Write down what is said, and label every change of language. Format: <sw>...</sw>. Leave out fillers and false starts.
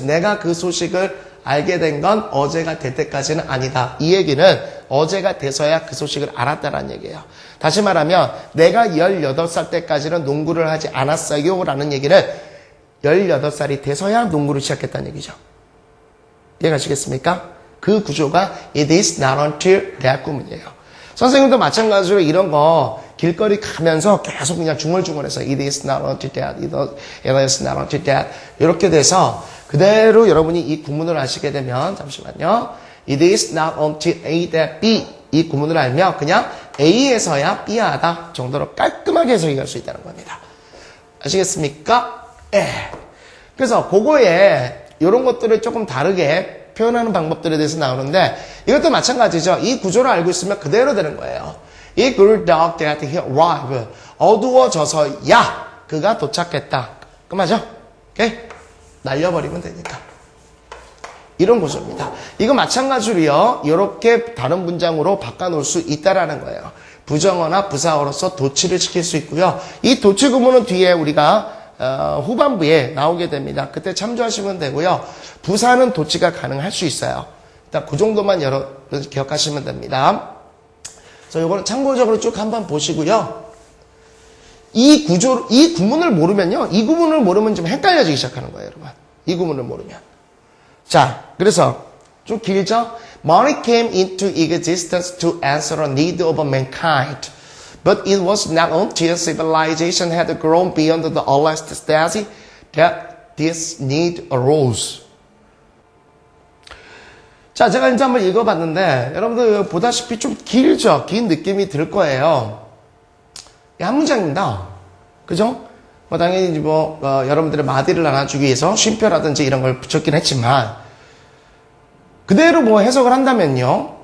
<ko>내가 그 소식을 알게 된 건 어제가 될 때까지는 아니다. 이 얘기는 어제가 돼서야 그 소식을 알았다라는 얘기예요. 다시 말하면 내가 18살 때까지는 농구를 하지 않았어요 라는 얘기는 18살이 돼서야 농구를 시작했다는 얘기죠. 이해가시겠습니까? 그 구조가</ko> <en>it is not until that</en> <ko>구문이에요. 선생님도 마찬가지로 이런 거 길거리 가면서 계속 그냥 중얼중얼해서</ko> <en>it is not until that,</en> <ko>it is not until that 이렇게 돼서 그대로 여러분이 이 구문을 아시게 되면 잠시만요.</ko> <en>It is not until A that B</en> <ko>이 구문을 알면 그냥 A에서야 B야 하다 정도로 깔끔하게 해석이 갈 수 있다는 겁니다. 아시겠습니까? 그래서 그거에 이런 것들을 조금 다르게 표현하는 방법들에 대해서 나오는데 이것도 마찬가지죠. 이 구조를 알고 있으면 그대로 되는 거예요.</ko> <en>It grew dark that he arrived.</en> <ko>어두워져서야 그가 도착했다. 그 맞죠? 오케이? 날려버리면 되니까. 이런 구조입니다. 이거 마찬가지로요. 이렇게 다른 문장으로 바꿔놓을 수 있다라는 거예요. 부정어나 부사어로서 도치를 시킬 수 있고요. 이 도치 구문은 뒤에 우리가 후반부에 나오게 됩니다. 그때 참조하시면 되고요. 부사는 도치가 가능할 수 있어요. 일단 그 정도만 여러분 기억하시면 됩니다. 그래서 이거는 참고적으로 쭉 한번 보시고요. 이 구문을 모르면요. 이 구문을 모르면 좀 헷갈려지기 시작하는 거예요, 여러분. 이 구문을 모르면. 자, 그래서 좀 길죠?</ko> <en>Money came into existence to answer a need of mankind. But it was not until civilization had grown beyond the elasticity that this need arose.</en> <ko>자, 제가 이제 한번 읽어봤는데 여러분들 보다시피 좀 길죠? 긴 느낌이 들 거예요. 한 문장입니다. 그죠? 뭐 당연히 여러분들의 마디를 나눠주기 위해서 쉼표라든지 이런 걸 붙였긴 했지만 그대로 뭐 해석을 한다면요.</ko>